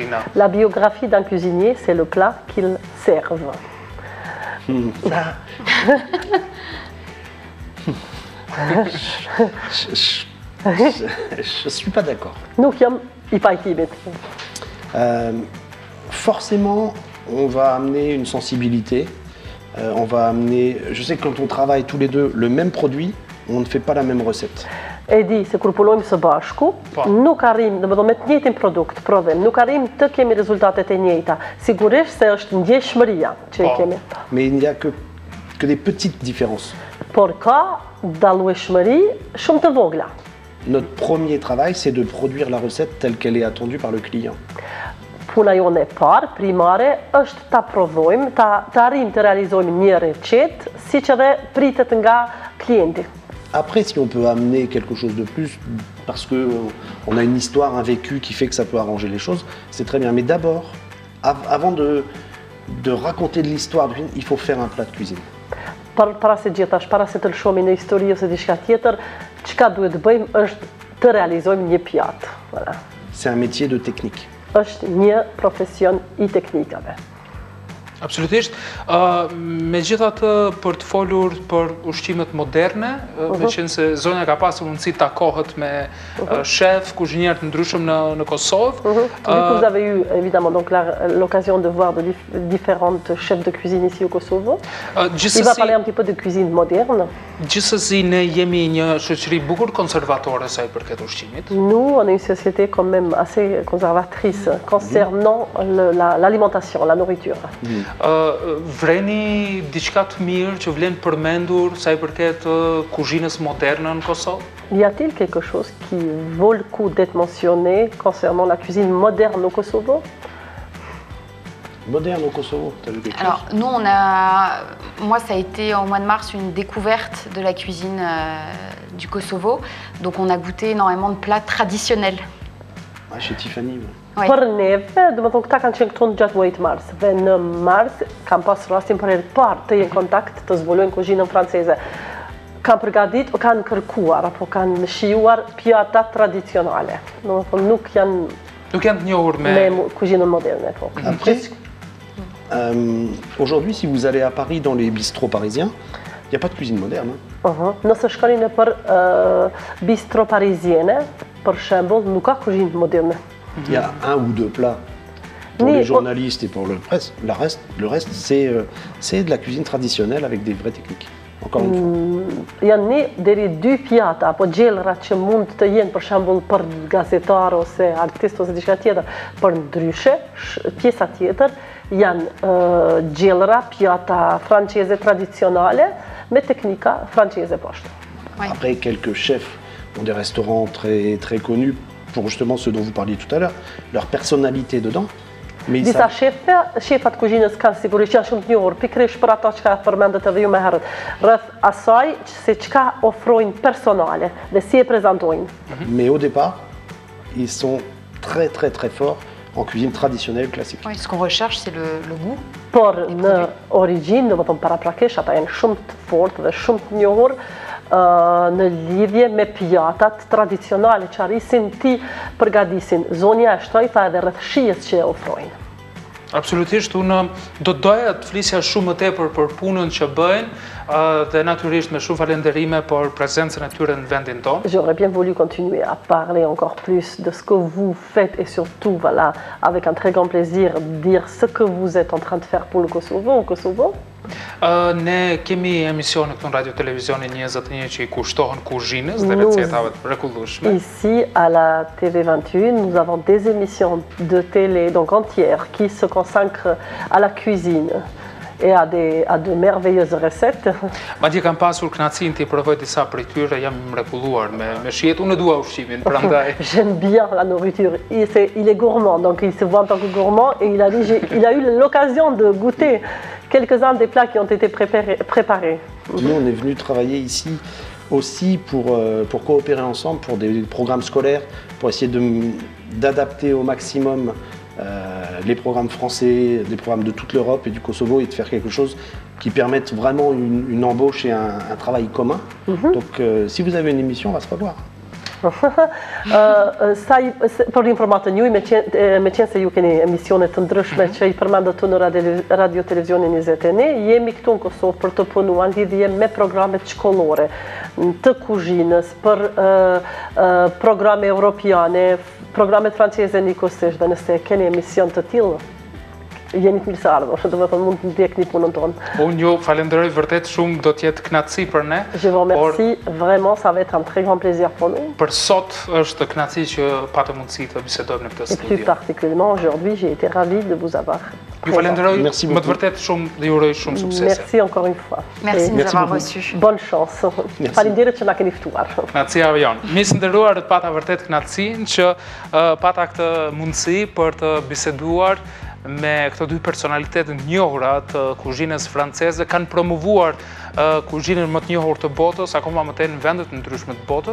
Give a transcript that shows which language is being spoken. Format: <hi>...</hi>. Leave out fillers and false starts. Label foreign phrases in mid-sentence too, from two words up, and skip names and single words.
<fr>La biographie d'un cuisinier, c'est le plat qu'il servent. Je suis pas d'accord.</fr> <sq>Nu chem I pajtimit.</sq> <fr>Forcément, on va amener une sensibilité. On va amener. Je sais que quand on travaille tous les deux le même produit, on ne fait pas la même recette.</fr> <sq>E di se kur punojmë së bashku, nuk arrim, domethënë me të njëjtin produkt, prodhim, nuk arrim të kemi rezultatet e njëjta. Sigurisht se është ndjeshmëria që kemi.</sq> <fr>Mais il n'y a que des petites différences.</fr> <sq>Por ka dallueshmëri shumë të vogla.</sq> <fr>Notre premier travail, c'est de produire la recette telle qu'elle est attendue par le client.</fr> <sq>Puna jone e parë, primare, është ta prodhojmë, ta arrim të realizojmë një recetë, siç edhe pritet nga klienti.</sq> <fr>Après, si on peut amener quelque chose de plus, parce qu'on a une histoire, un vécu qui fait que ça peut arranger les choses, c'est très bien. Mais d'abord, avant de raconter de l'histoire, il faut faire un plat de cuisine.</fr> <sq>Para se gjithashtu, para se të lëshomi në histori ose diçka tjetër, çka duhet të bëjmë është të realizojmë një pjatë.</sq> <fr>Voilà. C'est un métier de technique.</fr> <sq>Është një profesion I teknikave. Absolutisht. Megjithatë, për të folur për ushqimet moderne, meqense zonja ka pasur mundësi të takohet me shef, kuzhinier të ndryshëm në Kosovë.</sq> <fr>Vous avez eu évidemment donc l'occasion de voir de différentes chefs de cuisine ici au Kosovo. Il va parler un petit peu de cuisine moderne.</fr> <sq>Gjithsesi ne jemi një shoqëri bukur konservatore sa I përket ushqimit.</sq> <fr>Nous, on est une société quand même assez conservatrice concernant l'alimentation, la nourriture.</fr> <sq>Vreni diçka të mirë që vlen përmendur sa I përket kuzhinës moderne në Kosovë?</sq> <fr>Y a-t-il quelque chose qui vaut le coup d'être mentionné concernant la cuisine moderne au Kosovo? Moderne au Kosovo, tu as vu quelque chose? Alors, nous, moi, ça a été au mois de mars une découverte de la cuisine du Kosovo. Donc, on a goûté énormément de plats traditionnels. Ah, chez Tiffany. Ouais.</fr> <sq>Për neve, do të thonë këta kanë qenë këtu në gjatë muajit mars. Dhe në mars kam pas rastin për herë të parë të jenë kontakt të zbulojnë kuzhinën franceze. Kanë përgatitur, kanë kërkuar apo kanë shijuar pjata tradicionale. Do të thonë nuk janë të njohur me kuzhinën moderne po.</sq> <fr>Après, aujourd'hui, si vous allez à Paris dans les bistrots parisiens, il n'y a pas de cuisine moderne.</fr> <sq>Nëse shkoni në për</sq> <fr>bistro parisienne,</fr> <sq>për shembull, nuk ka kuzhinë moderne.</sq> <fr>Il y a un ou deux plats pour les journalistes et pour le presse. Le reste c'est de la cuisine traditionnelle avec des vraies techniques. Encore une fois.</fr> <sq>Janë një deri dy pjata apo gjellra që mund të jenë për shembull për gazetar ose artist ose diçka tjetër, për ndryshe pjesa tjetër janë gjellra, pjata franceze tradicionale me teknika franceze poshtë.</sq> <fr>Après, quelques chefs ont des restaurants très connus pour justement ceux dont vous parliez tout à l'heure, leur personnalité dedans. Mais</fr> <sq>disa shefat kuzhinës kanë sigurisht janë shumë të njohur, pikërisht për ato që përmendët edhe ju më herët, rreth asaj se çka ofrojnë personale dhe si e prezantojnë.</sq> <fr>Mais au départ, ils sont très forts en cuisine traditionnelle classique. Oui, ce qu'on recherche, c'est le goût.</fr> <sq>Por në origjinë, domethënë paraprakesh, ata janë shumë të fortë dhe shumë të njohur në lidhje me pjatat tradicionale që arrisin ti përgatisin. Zonja e shtojta edhe rreth shijes që ofrojnë. Absolutisht, unë do të doja të flisja shumë më tepër për punën që bëjnë dhe natyrisht me shumë falenderime për prezencën e tyre në vendin tonë.</sq> <fr>J'aurais bien voulu continuer à parler encore plus de ce que vous faites et surtout, voilà, avec un très grand plaisir, dire ce que vous êtes en train de faire pour le Kosovo, au Kosovo.</fr> <sq>Ne kemi emisione këtu në Radio Televizionin 21 që I kushtohen kuzhinës dhe recetave të mrekullueshme.</sq> <fr>Ici, à la TV21, nous avons des émissions de télé donc entières qui se consacrent à la cuisine et à de merveilleuses recettes.</fr> <sq>Madje kam pasur kënaqësinë të provoj disa prej tyre, jam I mrekulluar me shijet. Unë dua ushqimin, prandaj.</sq> <fr>J'aime bien la nourriture. Il est gourmand, donc il se voit en tant que gourmand et il a eu l'occasion de goûter quelques-uns des plats qui ont été préparés. Nous, on est venu travailler ici aussi pour coopérer ensemble pour des programmes scolaires, pour essayer d'adapter au maximum les programmes français, des programmes de toute l'Europe et du Kosovo et de faire quelque chose qui permette vraiment une embauche et un travail commun. Donc si vous avez une émission, on va se revoir.</fr> <sq>Për informatën juaj, me qenë se ju keni emisione të ndryshme që i përmendët tu në Radio Televizionin 21, jemi këtu në Kosovë për të punuar në lidhje me programet shkollore të kuzhinës, për programe europiane, programet franceze njëkohësisht, dhe nëse keni emision të tillë, jeni të mirëseardhur, do të thonë mund të ndjekni punën tonë. Unë ju falenderoj vërtet shumë, do të jetë kënaqësi për ne.</sq> <fr>Je vous remercie, vraiment ça va être un très grand plaisir pour nous.</fr> <sq>Për sot është kënaqësi që patë mundësi të bisedojmë në këtë studio.</sq> <fr>Et plus particulièrement aujourd'hui, j'ai été ravie de vous avoir.</fr> <sq>Ju falenderoj më të vërtet shumë dhe ju uroj shumë suksese.</sq> <fr>Merci encore une fois. Merci de nous avoir reçus. Bonne chance.</fr> <sq>Faleminderit që na keni ftuar. Kënaqësia jon. Miq të nderuar, pata vërtet kënaqësinë që pata këtë mundësi për të biseduar me këto dy personalitet të njohura të kuzhinës franceze, kanë promovuar kuzhinën më të njohur të botës, akoma më tej në vendet të ndryshme të botës.</sq>